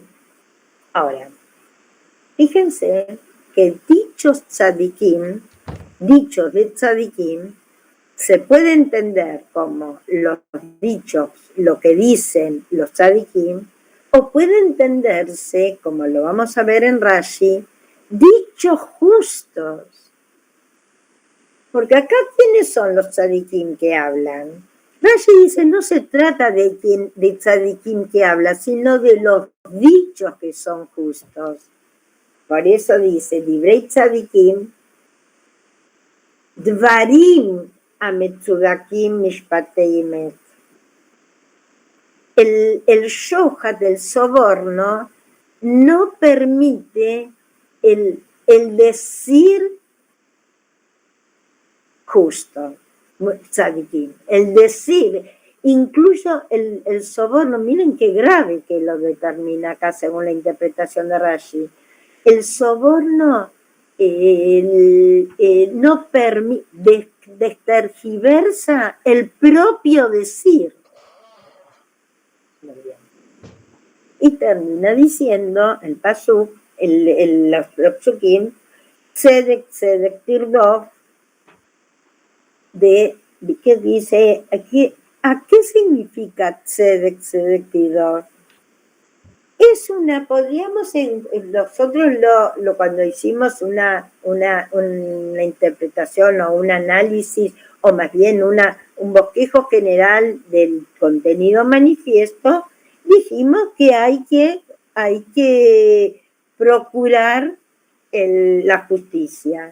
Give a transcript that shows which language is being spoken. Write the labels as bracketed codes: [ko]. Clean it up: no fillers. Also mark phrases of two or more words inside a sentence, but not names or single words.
[es] Ahora, fíjense que dichos de tzadikim, se puede entender como los dichos, lo que dicen los tzadikim, o puede entenderse, como lo vamos a ver en Rashi, dichos justos. Porque acá, ¿quiénes son los tzadikim que hablan? Rashi dice, no se trata de tzadikim que habla, sino de los dichos que son justos. Por eso dice, [he] דברי צדיקים, דברים המצודקים משפטי אמת. [es] El shohat, el soborno, no permite el decir justo, tzadikim. El decir, incluso el soborno, miren qué grave que lo determina acá según la interpretación de Rashi. El soborno no permite, tergiversa el propio decir. Y termina diciendo el pasuk, los psukim, [he] צדק צדק תרדף, [es] que dice aquí, ¿a qué significa [he] צדק צדק תרדף? [es] Es podríamos, nosotros cuando hicimos una interpretación o un análisis, o más bien un bosquejo general del contenido manifiesto, dijimos que hay que procurar la justicia.